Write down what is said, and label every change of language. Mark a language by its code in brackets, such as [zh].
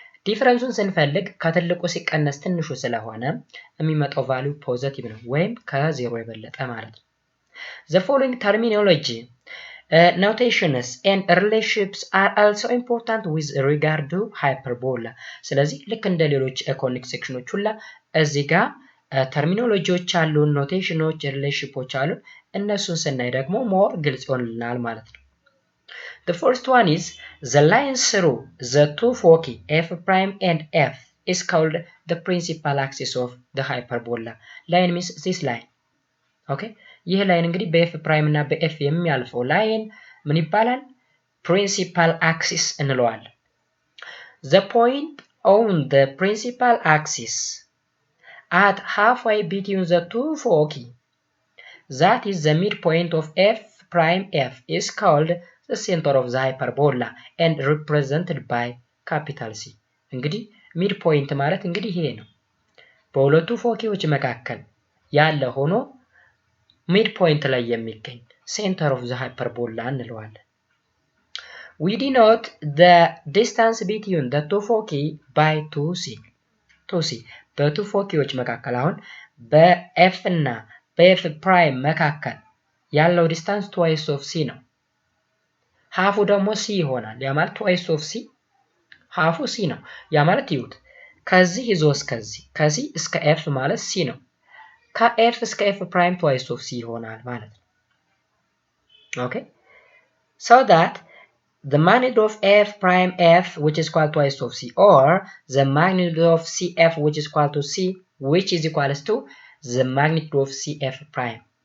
[am] ዲፈረንሱን ስንፈልግ ከትልቁ ሲቀነስ ትንሹ ስለሆነ የሚመጣው ቫልዩ ፖዚቲቭ ነው ወይም ከዜሮ የበለጠ ማለት ነው። [en] The following terminology, notations and relationships are also important with regard to hyperbola. [am] ስለዚህ ልክ እንደ ሌሎች ኮኒክ ሴክሽኖች ሁላ እዚህ ጋር ተርሚኖሎጂዎች አሉ፣ ኖቴሽኖች፣ ሪሌሽንሺፖች አሉ። እነሱን ስናይ ደግሞ ሞር ግልጽ ይሆንልናል ማለት ነው። [en] The first one is the line through the two foci f prime and f is called the principal axis of the hyperbola. Line means this line. Okay? [am] ይህ ላይን እንግዲህ በኤፍ ፕራይም እና በኤፍ የሚያልፈው ላይን ምን ይባላል? [en] principal axis [am] እንለዋለን። [en] The point on the principal axis at halfway between the two foci, that is the midpoint of f prime f, is called the center of the hyperbola and represented by capital C. [am] እንግዲህ midpoint ማለት እንግዲህ ይሄ ነው። በሁለቱ ፎኪዎች መካከል ያለ ሆኖ midpoint ላይ የሚገኝ [en] center of the hyperbola [am] እንለዋለን። [en] We denote the distance between the two foci by 2c. [am] 2c በቱ ፎኪዎች መካከል አሁን በኤፍ እና በኤፍ ፕራይም መካከል ያለው ዲስታንስ [en] twice of c [am] ነው። ሃፉ ደግሞ c ይሆናል። ያ ማለት twice of c ሃፉ c ነው። ያ ማለት ይሁት ከዚህ ይዞ እስከዚህ ከዚህ እስከ f ማለት c ነው። ከf እስከ f prime twice of c ይሆናል ማለት ነው። [en] Okay? So that the magnitude of f prime f which is equal to twice of c, or the magnitude of cf which is equal to c which is equals to the magnitude of cf prime.